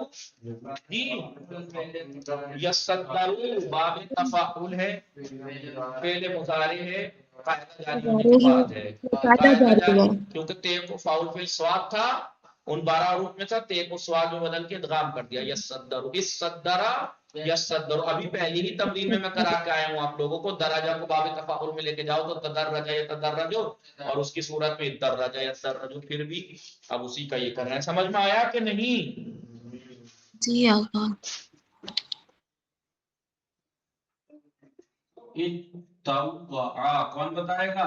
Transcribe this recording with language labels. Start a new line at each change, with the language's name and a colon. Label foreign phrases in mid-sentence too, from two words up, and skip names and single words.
Urdu: جی یصدرو باب تفاعل ہے، فعل مضارع ہے، قاعدہ جاری ہونے کے بعد ہے، قاعدہ قاعدہ جاری جاری ہوا کیونکہ تے کو فاعل فعل سواد تھا، ان 12 حروف میں سے تے کو سواد میں بدل کے ادغام کر دیا،
Arabic: یصدرو الصدرا یصدرو،
Urdu: ابھی پہلی ہی تمرین میں کرا کے آیا ہوں آپ لوگوں کو، دراجہ کو باب تفاعل میں لے کے جاؤ تو
Arabic: تدرج یتدرج،
Urdu: اور اس کی صورت میں
Arabic: درج یدرج،
Urdu: پھر بھی اب اسی کا یہ کر رہے ہیں، سمجھ میں آیا کہ نہیں؟ جی آقا. اتوعا کون بتائے گا؟